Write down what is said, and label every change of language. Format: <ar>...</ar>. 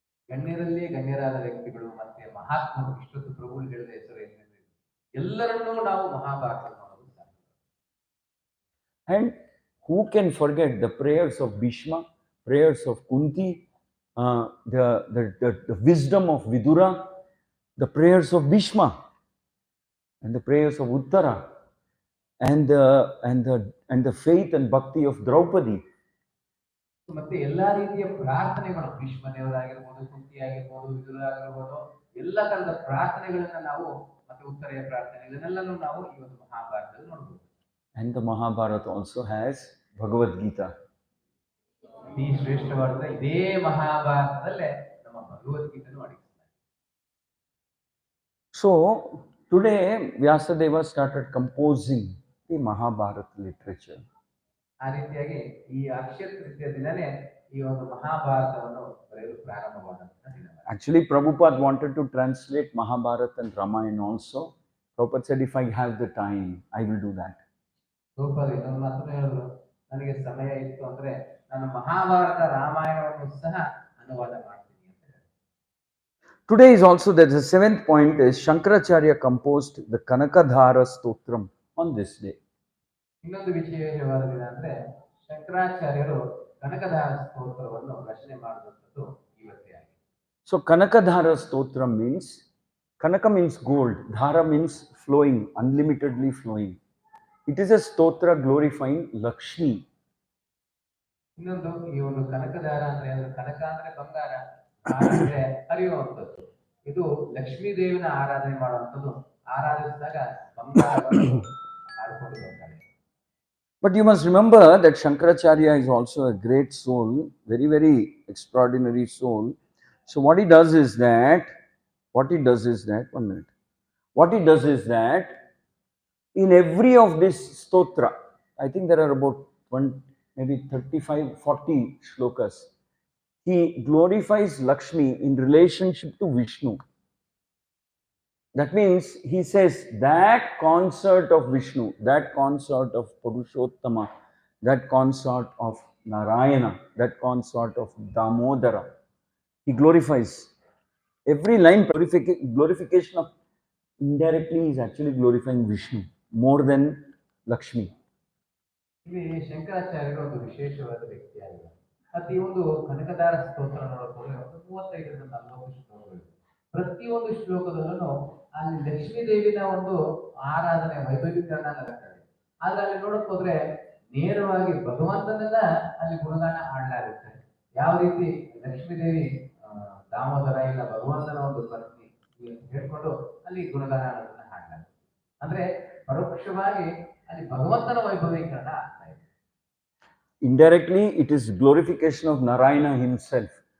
<kn>ಗಣ್ಯರಲ್ಲೇ ಗಣ್ಯರಾದ ವ್ಯಕ್ತಿಗಳು ಮತ್ತೆ ಮಹಾತ್ಮರು, ಇಷ್ಟೊತ್ತು ಪ್ರಭುಗಳು ಹೇಳಿದ ಹೆಸರು ಏನಿದೆ, ಎಲ್ಲರನ್ನೂ ನಾವು ಮಹಾಭಾರತ ನೋಡಲು ಸಾಧ್ಯ.</kn> <en>And who can forget the prayers of Bhishma, prayers of Kunti, the wisdom of Vidura, the prayers of Bhishma, and the prayers of Uttara, and the faith and bhakti of Draupadi.</en> <kn>ಮತ್ತೆ ಎಲ್ಲಾ ರೀತಿಯ ಪ್ರಾರ್ಥನೆಗಳು, ಭೀಷ್ಮದೇವರಾಗಿರ್ಬೋದು, ಕುಂತಿ ಆಗಿರ್ಬೋದು, ವಿದುರ ಆಗಿರ್ಬೋದು, ಎಲ್ಲ ತರದ ಪ್ರಾರ್ಥನೆಗಳನ್ನ ನಾವು, ಮತ್ತೆ ಉತ್ತರೆಯ ಪ್ರಾರ್ಥನೆ, ಇದನ್ನೆಲ್ಲನೂ ನಾವು ಈ ಒಂದು ಮಹಾಭಾರತದಲ್ಲಿ ನೋಡಬಹುದು.</kn> <en>And the Mahabharata also has Bhagavad Gita.</en> <kn>ಈ ಶ್ರೇಷ್ಠವಾದ ಇದೇ ಮಹಾಭಾರತದಲ್ಲೇ ನಮ್ಮ ಭಗವದ್ಗೀತೆಯನ್ನು ಅಡಗಿಸ್ತಾರೆ.</kn> <en>So today Vyasadeva started composing the Mahabharata literature.</en> <kn>ಆ ರೀತಿಯಾಗಿ ಈ ಅಕ್ಷಯ ತೃತೀಯ ದಿನನೇ ಈ ಒಂದು ಮಹಾಭಾರತವನ್ನು ಬರೆಯಲು ಪ್ರಾರಂಭವಾದಂತಹ ದಿನ.</kn> <en>Actually, Prabhupada wanted to translate Mahabharata and Ramayana also. Prabhupada said, if I have the time, I will do that.</en> <kn>Prabhupada ಇನ್ನೊಂದು ಮಾತನ್ನು ಹೇಳಿದ್ರು, ನನಗೆ ಸಮಯ ಇತ್ತು ಅಂದ್ರೆ ನಾನು ಮಹಾಭಾರತ ರಾಮಾಯಣವನ್ನು ಸಹ ಅನುವಾದ ಮಾಡ್ತೀನಿ ಅಂತ ಹೇಳಿ.</kn> <en>Today is also, there's a seventh point is Shankaracharya composed the Kanakadhara Stotram on this day.</en> <kn>ಇನ್ನೊಂದು ವಿಶೇಷವಾದ ದಿನ ಅಂದ್ರೆ ಶಂಕರಾಚಾರ್ಯರು ಕನಕಧಾರ ಸ್ತೋತ್ರವನ್ನು ರಚನೆ ಮಾಡಿದಂಥದ್ದು ಇವತ್ತೇ ಆಗಿದೆ.</kn> <en>So Kanakadhara Stotram means, Kanaka means gold, Dhara means flowing, unlimitedly flowing. It is a stotra glorifying Lakshmi.</en> <kn>ಇನ್ನೊಂದು ಈ ಒಂದು ಕನಕಧಾರ ಅಂದ್ರೆ ಕನಕ ಅಂದ್ರೆ ಬಂಗಾರ, ಧಾರ ಅಂದ್ರೆ ಹರಿಯುವಂಥದ್ದು. ಇದು ಲಕ್ಷ್ಮೀ ದೇವಿನ ಆರಾಧನೆ ಮಾಡುವಂಥದ್ದು. ಆರಾಧಿಸಿದಾಗ ಬಂಗಾರವನ್ನು ಆಡ್ಕೊಂಡು ಬರ್ತಾರೆ.</kn> <en>But you must remember that Shankaracharya is also a great soul, very, very extraordinary soul. So what he does is that, one minute. What he does is that, in every of this stotra, I think there are about maybe 35, 40 shlokas, he glorifies Lakshmi in relationship to Vishnu. That means he says that consort of Vishnu, that consort of Purushottama, that consort of Narayana, that consort of Damodara, he glorifies. Every line glorification of indirectly is actually glorifying Vishnu more than Lakshmi.</en> <kn>ಇಲ್ಲಿ ಶಂಕರಾಚಾರ್ಯರು ಒಂದು ವಿಶೇಷವಾದ ವ್ಯಕ್ತಿಯಾಗಿದ್ದಾರೆ. ಮತ್ತೆ ಈ ಒಂದು ಕನಕದಾರ ಸ್ತೋತ್ರ ನೋಡೋದ್ರೆ 35ರಿಂದ 40 ಶ್ಲೋಕಗಳು. ಪ್ರತಿಯೊಂದು ಶ್ಲೋಕದಲ್ಲೂ ಅಲ್ಲಿ ಲಕ್ಷ್ಮೀ ದೇವಿನ ಒಂದು ಆರಾಧನೆ ವೈಭವೀಕರಣ ನಡೆಯುತ್ತದೆ. ಆದ್ರೆ ಅಲ್ಲಿ ನೋಡಕ್ ಹೋದ್ರೆ ನೇರವಾಗಿ ಭಗವಂತನನ್ನ ಅಲ್ಲಿ ಗುಣಗಾನ ಆಡಲಾಗುತ್ತೆ. ಯಾವ ರೀತಿ ಲಕ್ಷ್ಮೀ ದೇವಿ ದಾಮೋದರ ಇಲ್ಲ ಭಗವಂತನ ಒಂದು ಪತ್ನಿ ಹೇಳ್ಕೊಂಡು ಅಲ್ಲಿ ಗುಣಗಾನ ಹಾಡಲಾಗುತ್ತೆ. ಅಂದ್ರೆ ಪರೋಕ್ಷವಾಗಿ ಅಲ್ಲಿ ಭಗವಂತನ ವೈಭವೀಕರಣ ಆಗ್ತಾ ಇದೆ.</kn> <en>Indirectly, it is glorification of Narayana himself.</en>